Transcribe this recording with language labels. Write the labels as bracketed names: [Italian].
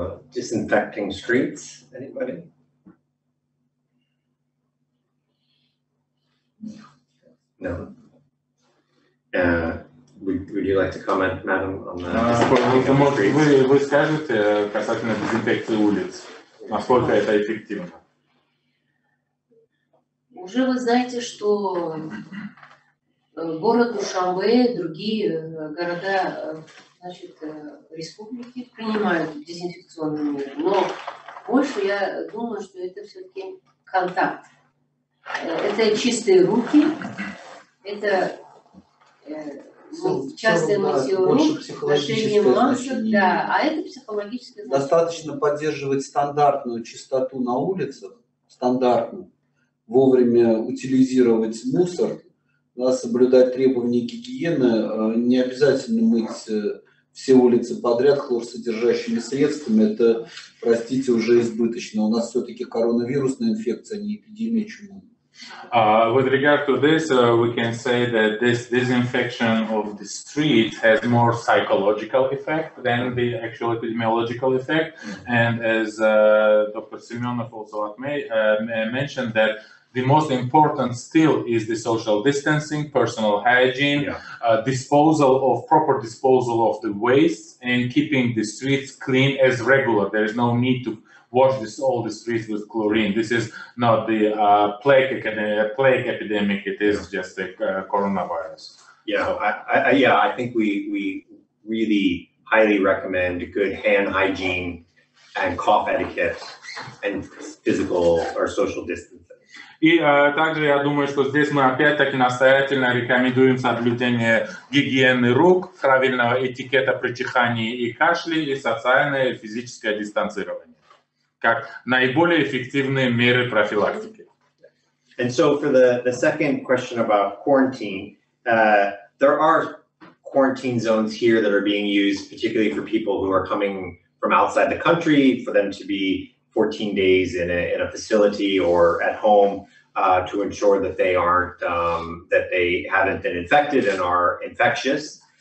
[English] Disinfecting streets, anybody? No. Would you like to comment, madam, on that? [Russian] Вы скажете касательно дезинфекции улиц, насколько это эффективно? Уже вы знаете, что город Душанбе, другие города, значит, республики принимают дезинфекционные меры, но больше я думаю, что это все-таки контакт. Это чистые руки, это частое мытье рук, ношение масок, да, а это психологическое значение. Достаточно поддерживать стандартную чистоту на улицах, стандартную, вовремя утилизировать мусор, да, соблюдать требования гигиены, не обязательно мыть все улицы подряд хлорсодержащими средствами, это, простите, уже избыточно. У нас все-таки коронавирусная инфекция, а не эпидемия чумы. [English] With regard to this, we can say that this disinfection of the streets has more psychological effect than the actual epidemiological effect. And as Dr. Semyonov also mentioned, that the most important still is the social distancing, personal hygiene, proper disposal of the waste, and keeping the streets clean as regular. There is no need to wash all the streets with chlorine. This is not the plague epidemic. It is just the coronavirus. Yeah, so, I think we really highly recommend good hand hygiene and cough etiquette and physical or social distancing. [Russian] И также я думаю, что здесь мы опять-таки настоятельно рекомендуем соблюдение гигиены рук, правильного этикета при чихании и кашле и социальное и физическое дистанцирование как наиболее эффективные меры профилактики. [English] And so for the second question about quarantine, there are quarantine zones here that are being used, particularly for people who are coming from outside the country, for them to be 14 days in a facility or at home to ensure that they aren't, that they haven't been infected and are infectious.